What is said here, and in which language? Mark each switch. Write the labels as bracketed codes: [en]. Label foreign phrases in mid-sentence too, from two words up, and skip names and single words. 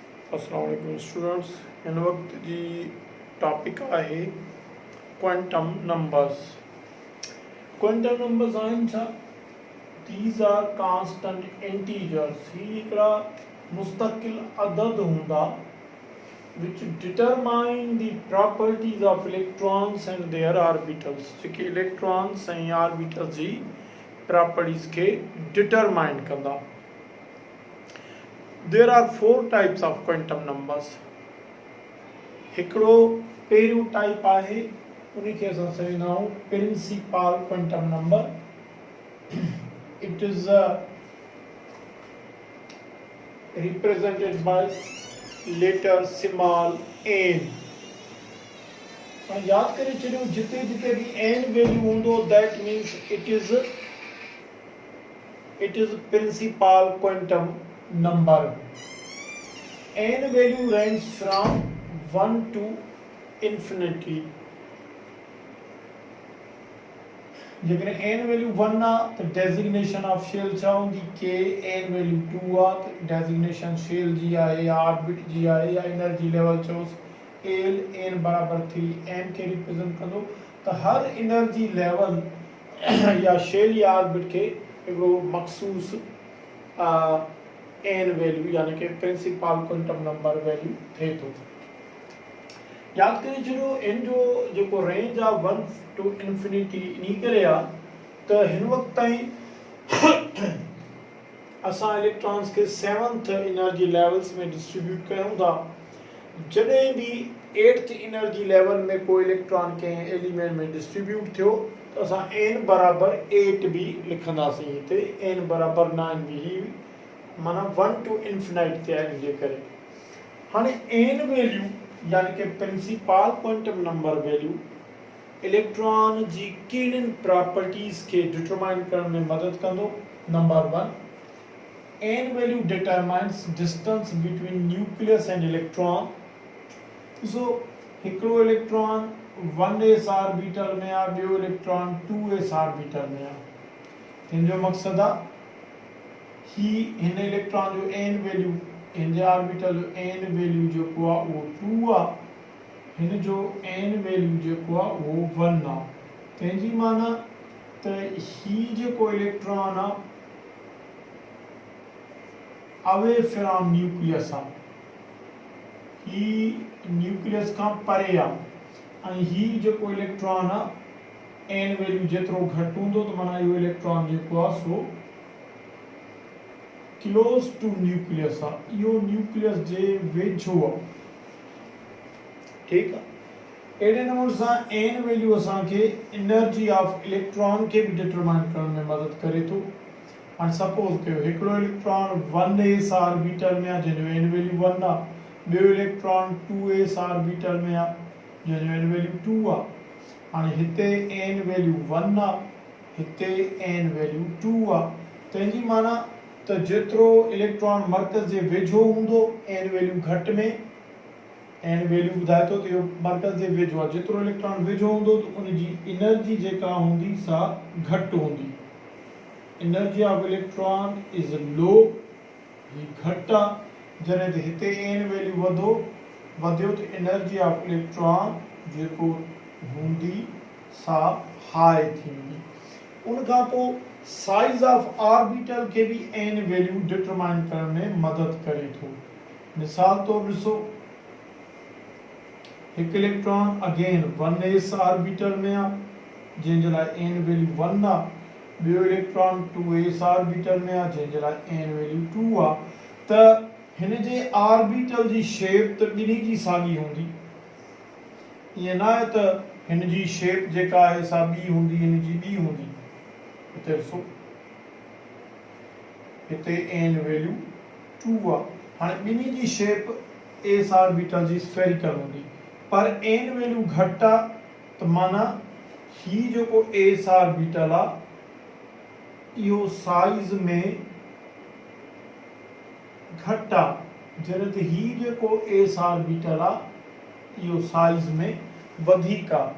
[ar] السلام عليكم स्टूडेंट्स। [sd] हिन वक्त जी टॉपिक आहे [en] quantum numbers. quantum numbers [sd] आहिनि छा? [en] These are constant integers. [sd] ही हिकिड़ा मुस्तकिल अदद हूंदा [en] which determine the properties of electrons and their orbitals। [sd] जेके इलेक्ट्रॉन्स ऐं ऑर्बिटल्स जी प्रॉपर्टीज़ खे डिटरमाइन कंदा। [en] There are four types of quantum numbers। [sd] हिकिड़ो पहिरियों टाइप आहे, उनखे असां चवंदा आहियूं [en] principal quantum number. it is represented by letter small n। [sd] याद करे छॾियो, जिते जिते भी n वैल्यू हूंदो [en] that means it is principal quantum number। n value ranges from 1 to infinity। [sd] जेकॾहिं n वैल्यू 1 आहे त [en] designation of shell [sd] छा हूंदी? k। n वैल्यू 2 आहे त डेजिग्नेशन शेल जी आहे या ऑर्बिट जी आहे या [en] energy level [sd] चयोसि l। n बराबर 3 n खे रिप्रेजेंट कंदो। त हर [en] energy level [sd] या शेल या ऑर्बिट खे हिकिड़ो मखसूस n वैल्यू यानी कि [en] principal quantum number value [sd] थिए थो। याद करे छॾियो, n जो जेको रेंज आहे [en] 1 to infinity [sd] इन करे आहे त हिन वक्त ताईं असां इलेक्ट्रॉन्स के [en] 7th energy levels [sd] में डिस्ट्रीब्यूट कयूं था। जॾहिं भी [en] 8th energy level [sd] में कोई इलेक्ट्रॉन के एलिमेंट में डिस्ट्रीब्यूट थियो त असां n बराबर 8 भी लिखंदासीं। हिते n बराबर 9 भी, ही माना [en] 1 to infinite [sd] ते n जे करे। हाणे n वैल्यू यानी कि [en] principal quantum number value [sd] इलेक्ट्रॉन जी कहिड़ियुनि प्रॉपर्टीज़ के डिटरमाइन करण में मदद कंदो। [en] Number 1, n value determines distance between nucleus and electron. [sd] सो हिकिड़ो इलेक्ट्रॉन 1s ऑर्बिटल में आहे, ॿियो इलेक्ट्रॉन 2s ऑर्बिटल में आहे। हिन जो मक़सदु आहे ही हिन इलेक्ट्रॉन जो n वैल्यू, हिन जे ऑर्बिटल जो n वैल्यू जेको आहे उहो 2 आहे, हिन जो n वैल्यू जेको आहे उहो 1 आहे। तंहिंजी माना त ही जेको इलेक्ट्रॉन आहे [en] away from nucleus [sd] आहे, ही न्यूक्लियस खां परे आहे। ऐं ही जेको इलेक्ट्रॉन आहे n वैल्यू जेतिरो घटि हूंदो त माना इहो इलेक्ट्रॉन जेको आहे सो [en] close to nucleus [sd] आहे, इहो न्यूक्लियस जे वेझो आहे। ठीकु आहे। अहिड़े नमूने सां n वैल्यू असांखे [en] energy of electron [sd] के भी डिटरमाइन करण में मदद करे थो। हाणे सपोज कयो हिकिड़ो इलेक्ट्रॉन 1s ऑर्बिटल में आहे जंहिंजो n वैल्यू 1 आहे, ॿियो इलेक्ट्रॉन 2s ऑर्बिटल में आहे जंहिंजो n वैल्यू 2 आहे। हाणे हिते n वैल्यू 1 आहे, हिते n वैल्यू 2 आहे। तंहिंजी माना त जेतिरो इलेक्ट्रॉन मर्कज़ जे वेझो हूंदो n वैल्यू घटि में, n वैल्यू ॿुधाए थो त इहो मर्कज़ जे वेझो आहे। जेतिरो इलेक्ट्रॉन वेझो हूंदो त उन जी एनर्जी जेका हूंदी सा घटि हूंदी। [en] energy of electron is low, [sd] ही घटि आहे। जॾहिं त हिते n वैल्यू वधियो त [en] energy of electron [sd] जेको हूंदी सा हाई थींदी। उन खां पोइ [en] size of orbital [sd] के भी n वैल्यू डिटरमाइन करण में मदद करे थो। मिसाल तौर ॾिसो, हिकु इलेक्ट्रॉन अगेन 1s ऑर्बिटल में आहे जंहिंजे लाइ n वैल्यू 1 आहे, ॿियो इलेक्ट्रॉन 2s ऑर्बिटल में आहे जंहिंजे लाइ n वैल्यू 2 आहे। त हिन जे ऑर्बिटल जी शेप त ॿिन्ही जी साॻी हूंदी। ईअं न आहे त हिन जी शेप जेका आहे सा ॿी हूंदी, हिन जी ॿी हूंदी। हिते ॾिसो, हिते n वैल्यू 2 आहे। हाणे ॿिन्ही जी शेप s ऑर्बिटल जी स्फेरिकल हूंदी, पर n वैल्यू घटि आहे त माना ही जेको s ऑर्बिटल आहे इहो साइज में घटि आहे, जॾहिं त ही जेको s ऑर्बिटल आहे इहो साइज में वधीक आहे।